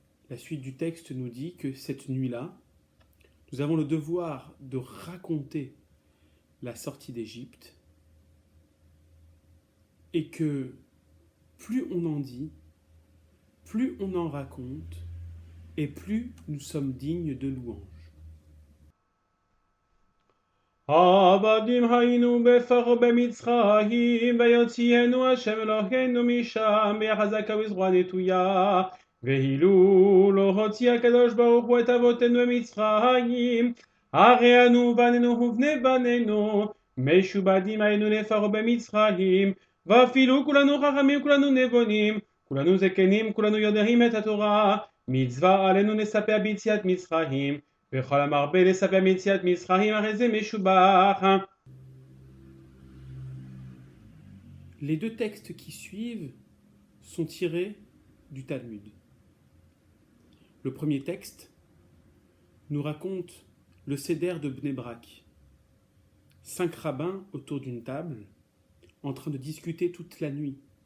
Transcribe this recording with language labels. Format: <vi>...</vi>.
<fr>La suite du texte nous dit que cette nuit-là, nous avons le devoir de raconter la sortie d'Égypte et que plus on en dit, plus on en raconte et plus nous sommes dignes de louange.</fr> <he>עבדים היינו בפרעה במצרים, ויוציאנו השם אלוהינו משם בחזקה ובזרוע נטויה. ואילו לא הוציא הקדוש ברוך הוא את אבותינו במצרים, הרי אנו בנינו ובני בנינו משובדים היינו לפרעה במצרים, ואפילו כולנו חכמים, כולנו נבונים, כולנו זקנים, כולנו יודעים את התורה. מצווה עלינו לספר ביציאת מצרים, וכל המרבה לספר ביציאת מצרים הרי זה משובח.</he> <fr>Les 2 textes qui suivent sont tirés du Talmud. Le premier texte nous raconte le Seder de Bnei Brak. 5 rabbins autour d'une table, en train de discuter toute la nuit.</fr>